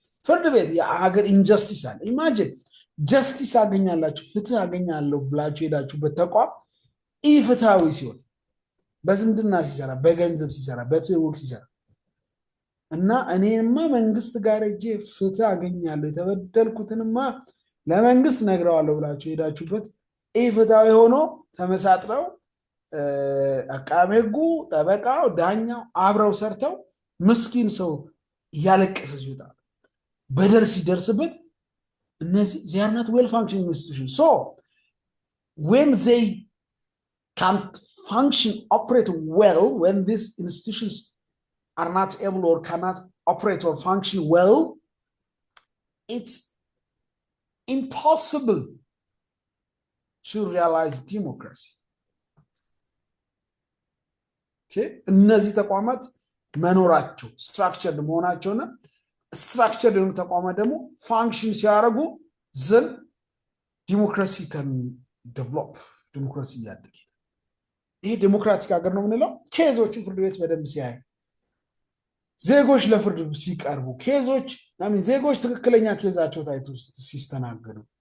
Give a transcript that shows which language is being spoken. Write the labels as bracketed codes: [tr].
[am] ፍርድ ቤት የሀገር ኢንጀስቲስ አለ። ኢማጂን ጀስቲስ አገኛላችሁ ፍትህ አገኛለሁ ብላችሁ ሄዳችሁበት ተቋም ኢፍትሃዊ ሲሆን በዝምድና ሲሰራ፣ በገንዘብ ሲሰራ፣ በትውውቅ ሲሰራ እና እኔማ መንግስት ጋር እጄ ፍትህ አገኛለሁ የተበደልኩትንማ ለመንግስት ነግረዋለሁ ብላችሁ ሄዳችሁበት ኢፍትሃዊ ሆኖ ተመሳጥረው አቃቤ ሕጉ፣ ጠበቃው፣ ዳኛው አብረው ሰርተው ምስኪን ሰው እያለቀሰ ሲወጣ በደል ሲደርስበት እነዚህ [en] they are not well functioning institutions. So when they can't function, operate well, when these institutions are not able or cannot operate or function well, it's impossible to realize democracy. Okay? [am] እነዚህ ተቋማት መኖራቸው ስትራክቸርድ መሆናቸውና ስትራክቸርድ የሆኑ ተቋማት ደግሞ ፋንክሽን ሲያደርጉ [en] ዘን ዲሞክራሲ ከን ዴቨሎፕ [am] ዲሞክራሲ እያደገ ይሄ ዲሞክራቲክ ሀገር ነው የምንለው ኬዞችን ፍርድ ቤት በደንብ ሲያይ ዜጎች ለፍርድ ሲቀርቡ ኬዞች ዜጎች ትክክለኛ ኬዛቸው ታይቶ ሲስተናገዱ